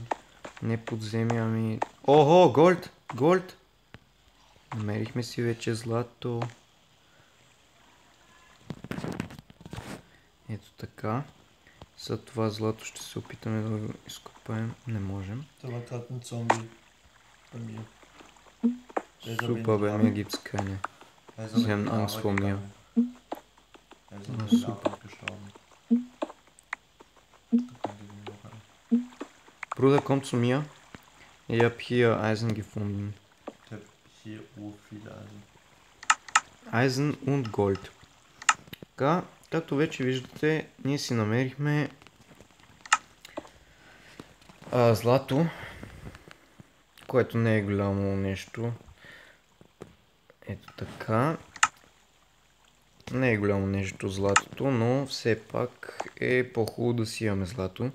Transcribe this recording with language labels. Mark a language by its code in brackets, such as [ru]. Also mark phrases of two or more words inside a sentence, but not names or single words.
[bg] Не подземие, ами... Охо, [en] gold! Gold! [bg] Намерихме си вече злато. Ето така. За това злато ще се опитаме да го изкопаем. Не можем. [de] Това gerade ein Zombie bei mir. Super, bei mir gibt's keine. Sie haben Angst vor mir. Er ist in die Lava gestorben. Da könnt ihr den noch an. Bruder, komm zu mir. Ich hab hier Eisen gefunden. Ich hab hier viele Eisen. Eisen und Gold. [bg] Така, както вече виждате, ние си намерихме злато, което не е голямо нещо. Ето така. Не е голямо нещо златото, но все пак е по-хубаво да си имаме злато.